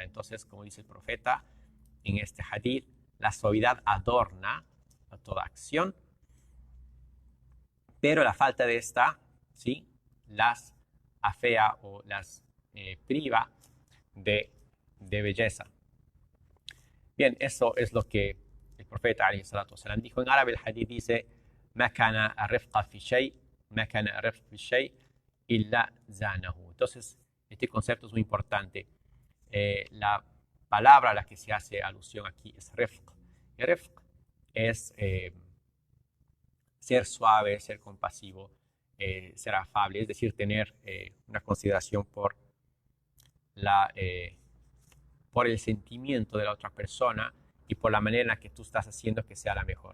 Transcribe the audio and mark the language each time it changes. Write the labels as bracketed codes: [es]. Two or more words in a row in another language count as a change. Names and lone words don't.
[es] Entonces, como dice el profeta en este hadith, la suavidad adorna a toda acción, pero la falta de esta, ¿sí?, las afea o las priva de belleza. Bien, eso es lo que el profeta [ar] عليه الصلاة والسلام [es] dijo. En árabe el hadith dice: [ar] "ما كان الرفق في شيء، ما كان الرفق في شيء إلا زانه". [es] Entonces, este concepto es muy importante. La palabra a la que se hace alusión aquí es rifq. Y rifq es ser suave, ser compasivo, ser afable, es decir, tener una consideración por el sentimiento de la otra persona y por la manera en la que tú estás haciendo que sea la mejor.